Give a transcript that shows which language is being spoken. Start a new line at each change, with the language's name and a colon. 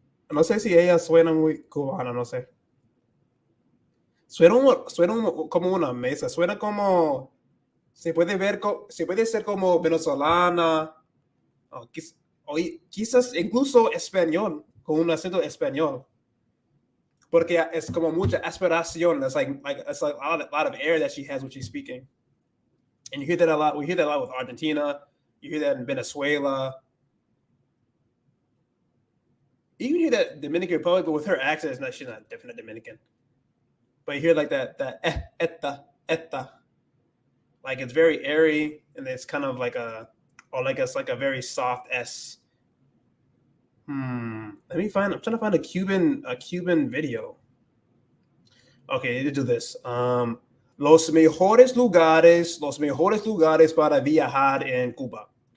Spanish: no sé si ella suena muy cubana, no sé. Suena como una mesa, suena como... Se puede ser como venezolana, o quizás incluso español, con un acento español. Porque es como mucha aspiración.
English: It's like it's like a lot of air that she has when she's speaking. And you hear that a lot. We hear that a lot with Argentina. You hear that in Venezuela. You can hear that Dominican Republic, but with her accent, she's not definitely Dominican. But you hear like that etta. Like it's very airy, and it's kind of like it's like a very soft S. I'm trying to find a Cuban video. Okay, I need to do this.
Spanish: Los mejores lugares para viajar en Cuba.